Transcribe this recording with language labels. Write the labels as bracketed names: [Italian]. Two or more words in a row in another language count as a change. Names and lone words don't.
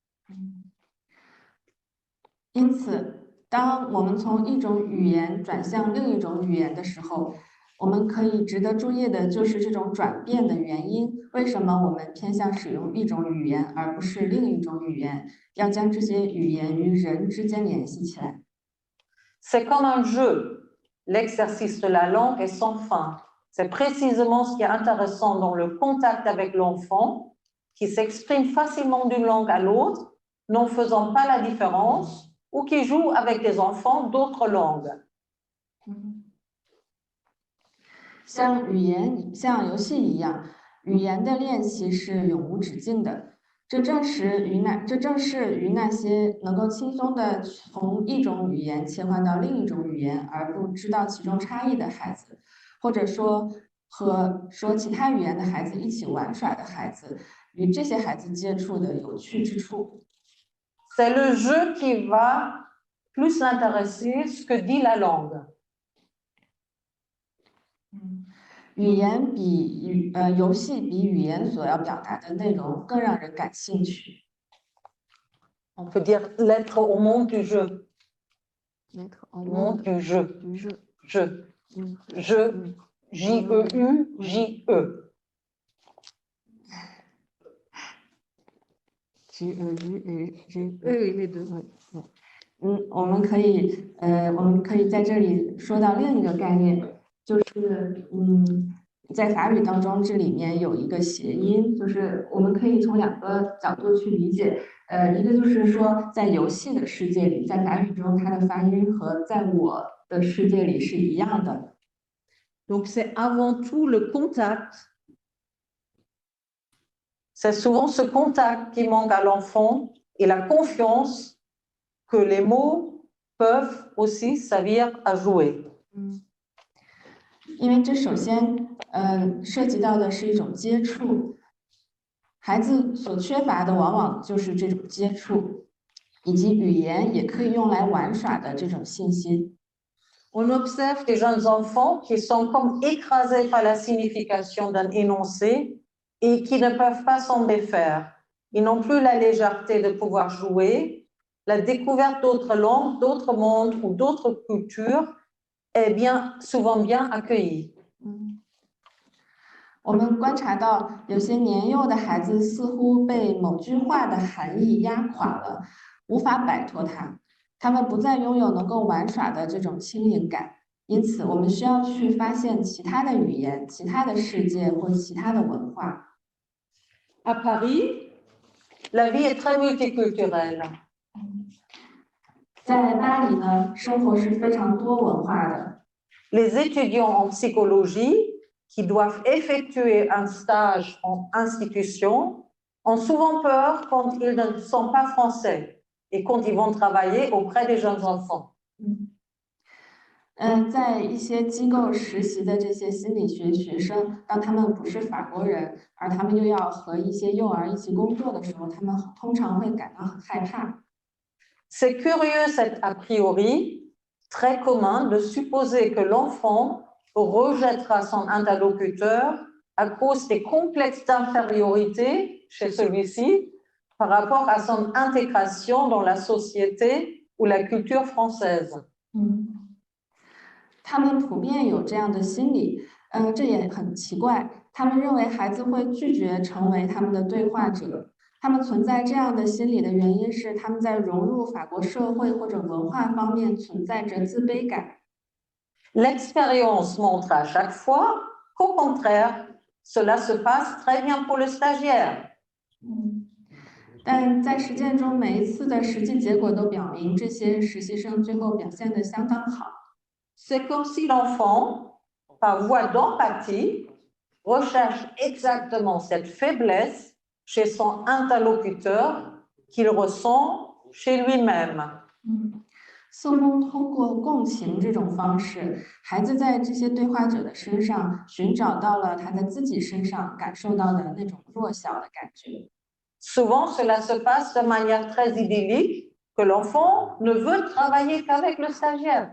[Chinese] 因此，当我们从一种语言转向另一种语言的时候，我们可以值得注意的就是这种转变的原因。为什么我们偏向使用一种语言而不是另一种语言？要将这些语言与人之间联系起来。 [French] C'est comme un jeu. L'exercice de la langue est sans fin. C'est précisément ce qui est intéressant dans le contact avec l'enfant, qui s'exprime facilement d'une langue à l'autre, n'en faisant pas la différence, ou qui joue avec des enfants d'autres langues. [Chinese] 像游戏一样，语言的练习是永无止境的。这正是与那些能够轻松地从一种语言切换到另一种语言而不知道其中差异的孩子，或者说和说其他语言的孩子一起玩耍的孩子，与这些孩子接触的有趣之处。 [French] C'est le jeu qui va plus l'intéresser ce que dit la langue. [Chinese] 游戏比语言所要表达的内容更让人感兴趣。 [French] On peut dire l'être au monde du jeu. L'être au monde du jeu. du jeu. Jeu. Jeu. J-E-U-J-E. J-E-U-J-E les deux. [Chinese] 我们可以在这里说到另一个概念，就是在法语当中，这里面有一个谐音，就是我们可以从两个角度去理解。一个就是说，在游戏的世界里，在法语中，它的发音和在我的世界里是一样的。 [French] Donc c'est avant tout le contact. C'est souvent ce contact qui manque à l'enfant et la confiance que les mots peuvent aussi servir à jouer. [Chinese] 因为这首先涉及到的是一种接触，孩子所缺乏的往往就是这种接触，以及语言也可以用来玩耍的这种信心。 [French] On observe des jeunes enfants qui sont comme écrasés par la signification d'un énoncé et qui ne peuvent pas s'en défaire. Ils n'ont plus la légèreté de pouvoir jouer. La découverte d'autres langues, d'autres mondes ou d'autres cultures est souvent bien accueillie. [Chinese] 我们观察到，有些年幼的孩子似乎被某句话的含义压垮了，无法摆脱它。他们不再拥有能够玩耍的这种轻盈感，因此我们需要去发现其他的语言、其他的世界或其他的文化。 [French] À Paris, la vie est très multiculturelle. [Chinese] 在巴黎呢，生活是非常多文化的。 [French] Les étudiants en psychologie qui doivent effectuer un stage en institution ont souvent peur quand ils ne sont pas français et quand ils vont travailler auprès des jeunes enfants. [Chinese] 在一些机构实习的这些心理学学生，当他们不是法国人，而他们又要和一些幼儿一起工作的时候，他们通常会感到很害怕。 [French] C'est curieux cet a priori très commun de supposer que l'enfant rejettera son interlocuteur à cause des complexes d'infériorité chez celui-ci par rapport à son intégration dans la société ou la culture française. [Chinese] 他们普遍有这样的心理，这也很奇怪。他们认为孩子会拒绝成为他们的对话者。他们存在这样的心理的原因是他们在融入法国社会或者文化方面存在着自卑感。 [French] L'expérience montre à chaque fois qu'au contraire, cela se passe très bien pour le stagiaire. [Chinese] 但在实践中，每一次的实际结果都表明，这些实习生最后表现得相当好。 [French] C'est comme si l'enfant par voie d'empathie, recherche exactement cette faiblesse chez son interlocuteur qu'il ressent chez lui-même. [Chinese] 似乎通过共情这种方式，孩子在这些对话者的身上寻找到了他在自己身上感受到的那种弱小的感觉。 [French] Souvent, cela se passe de manière très idyllique, que l'enfant ne veut travailler qu'avec le stagiaire.